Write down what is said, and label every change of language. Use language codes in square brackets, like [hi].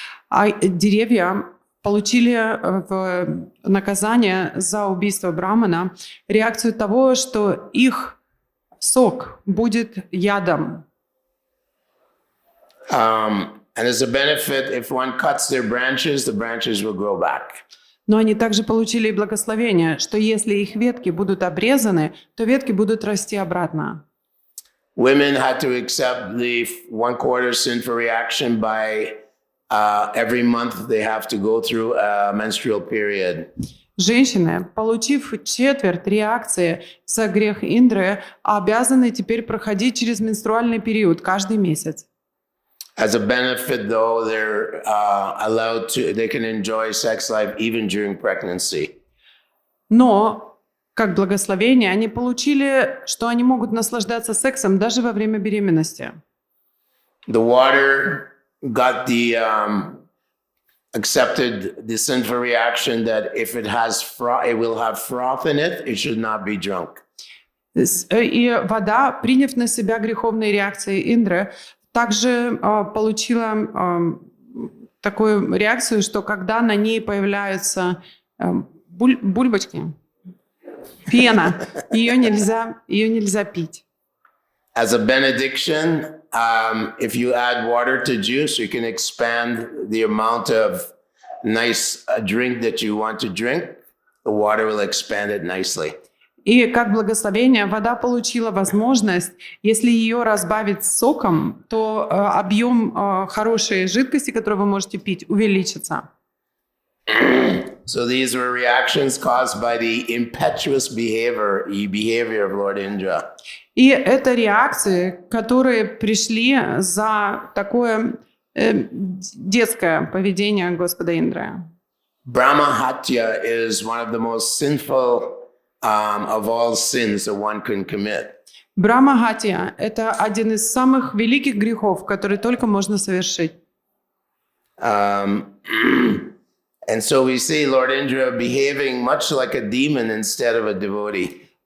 [ru] А деревья получили в наказание за убийство Брамана реакцию того, что их сок будет ядом. [en] And as a benefit, if one cuts their branches, the branches will grow back. [ru] Но они также получили и благословение, что если их ветки будут обрезаны, то ветки будут расти обратно. [en] Women had to accept the 1/4 sinful reaction by every month they have to go through a menstrual period. [ru] Женщины, получив 1/4 реакции за грех Индры, обязаны теперь проходить через менструальный период каждый месяц. [en] As a benefit, though, they're allowed to, they can enjoy sex life even during pregnancy. [ru] Но, как благословение, они получили, что они могут наслаждаться сексом даже во время беременности. [en] The water got the accepted the sinful reaction that if it has froth, it will have froth in it. It should not be drunk. [ru] И вода, приняв на себя греховные реакции Индры, также получила такую реакцию, что когда на ней появляются бульбочки, пена, ее нельзя пить. [en] As a benediction, if you add water to juice, you can expand the amount of nice drink that you want to drink. The water will expand it nicely. [ru] И как благословение вода получила возможность, если ее разбавить соком, то объем хорошей жидкости, которую вы можете пить, увеличится. [en] So these were reactions caused by the impetuous behavior of Lord Indra. [ru] И это реакции, которые пришли за такое детское поведение Господа Индры. [en] Brahma-hatya is one of the most sinful of all sins that one can commit. [ru] Брахма-хатья – это один из самых великих грехов, которые только можно совершить. [en] And so we see Lord Indra behaving much like a demon instead of a devotee.